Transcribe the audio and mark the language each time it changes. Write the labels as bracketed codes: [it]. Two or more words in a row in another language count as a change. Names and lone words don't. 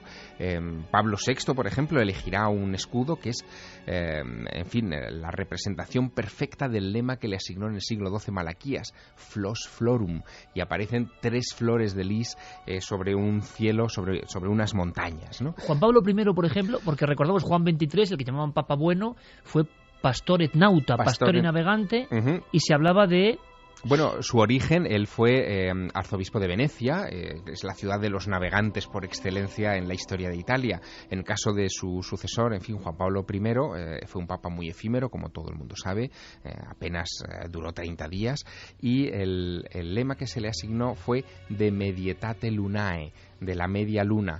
[es] Pablo VI, por ejemplo, elegirá un escudo que es, la representación perfecta del lema que le asignó en el siglo XII Malaquías, [la] Flos Florum, [es] y aparecen 3 flores de lis sobre un cielo, sobre unas montañas, ¿no? Juan Pablo I, por ejemplo, porque recordamos Juan XXIII, el que llamaban Papa Bueno, fue [la] pastor et nauta, [es] pastor y navegante, y se hablaba de... Bueno, su origen, él fue arzobispo de Venecia, es la ciudad de los navegantes por excelencia en la historia de Italia. En el caso de su sucesor, en fin, Juan Pablo I, fue un papa muy efímero, como todo el mundo sabe, apenas duró 30 días, y el lema que se le asignó fue [la] de Medietate Lunae, [es] de la media luna.